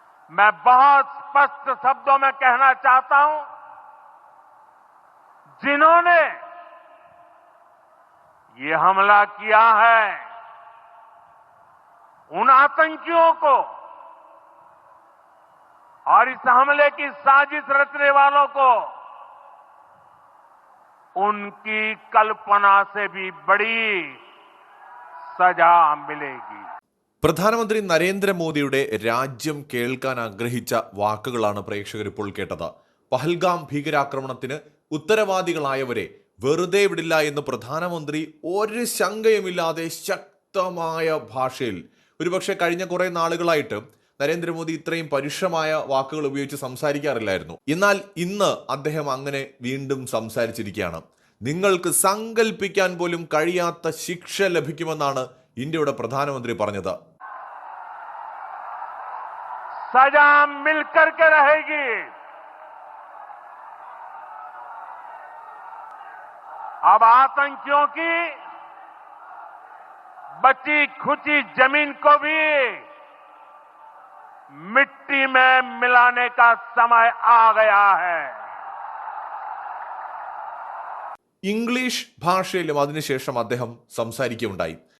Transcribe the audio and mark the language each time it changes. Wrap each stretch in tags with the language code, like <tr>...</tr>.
<hi>मैं बहुत स्पष्ट शब्दों में कहना चाहता हूं, जिन्होंने ये हमला किया है, उन आतंकियों को और इस हमले की साजिश रचने वालों को उनकी कल्पना से भी बड़ी सजा मिलेगी।</hi> <ml>പ്രധാനമന്ത്രി നരേന്ദ്രമോദിയുടെ രാജ്യം കേൾക്കാൻ ആഗ്രഹിച്ച വാക്കുകളാണ് പ്രേക്ഷകർ ഇപ്പോൾ കേട്ടത്. പഹൽഗാം ഭീകരാക്രമണത്തിന് ഉത്തരവാദികളായവരെ വെറുതെ വിടില്ല എന്ന് പ്രധാനമന്ത്രി ഒരു ശങ്കയുമില്ലാതെ ശക്തമായ ഭാഷയിൽ, ഒരുപക്ഷെ കഴിഞ്ഞ കുറെ നാളുകളായിട്ട് നരേന്ദ്രമോദി ഇത്രയും പരുഷമായ വാക്കുകൾ ഉപയോഗിച്ച് സംസാരിക്കാറില്ലായിരുന്നു. എന്നാൽ ഇന്ന് അദ്ദേഹം അങ്ങനെ വീണ്ടും സംസാരിച്ചിരിക്കുകയാണ്. നിങ്ങൾക്ക് സങ്കല്പിക്കാൻ പോലും കഴിയാത്ത ശിക്ഷ ലഭിക്കുമെന്നാണ് ഇന്ത്യയുടെ പ്രധാനമന്ത്രി പറഞ്ഞത്.</ml> <hi>सजा मिलकर के रहेगी। अब आतंकियों की बची खुची जमीन को भी मिट्टी में मिलाने का समय आ गया है।</hi> <ml>ഇംഗ്ലീഷ് ഭാഷയിലും അതിനുശേഷം അദ്ദേഹം സംസാരിക്കുകയുണ്ടായി.</ml>